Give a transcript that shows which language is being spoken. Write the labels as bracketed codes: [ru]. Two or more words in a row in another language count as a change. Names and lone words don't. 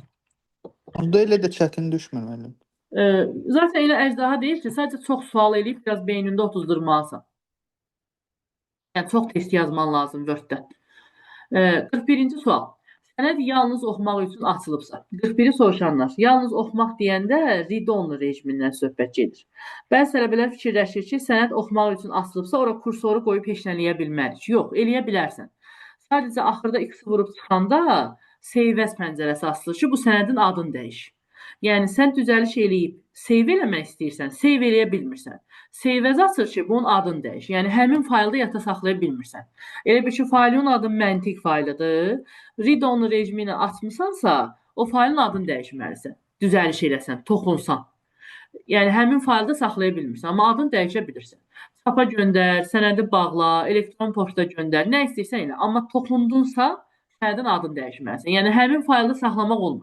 [az] Burada elə də çətin düşmür müəllim. Zaten elə əjdaha deyil ki, sadəcə çox sual eləyib biraz beynində otuzdurmalısan. Yəni çox test yazman lazım Word-də. 41-ci sual. Sənəd yalnız oxumaq üçün açılıbsa. 41-i soruşanlar. Yalnız oxumaq deyəndə read-only rejimindən söhbət gedir. Bəzi tələbələr fikirləşir ki, sənəd oxumaq üçün açılıbsa, ora kursoru qoyub heç nə eləyə bilmərik. Yox, eləyə bilərsən. Sadəcə axırda X-i vurub çıxanda [en] save as [az] pəncərəsi açılır ki, bu sənədin adını dəyişir. Yəni sən düzəliş eləyib save eləmək istəyirsən, save eləyə bilmirsən. [en] Save as [az] açır ki, bunun adını dəyişir. Yəni həmin faylda yadda saxlaya bilmirsən. Elə bir ki, faylın adı məntiq faylıdır. Read-only rejimi ilə açmısansa, o faylın adını dəyişməlisən. Düzəliş eləsən, toxunsan. Yəni həmin faylda saxlaya bilmirsən, amma adını dəyişə bilirsən. WhatsApp-a göndər, sənədi bağla, elektron poçta göndər, nə istəyirsən elə. Amma toxundunsa, sənədin adını dəyişməlisən. Yəni həmin faylda saxlamaq olmur.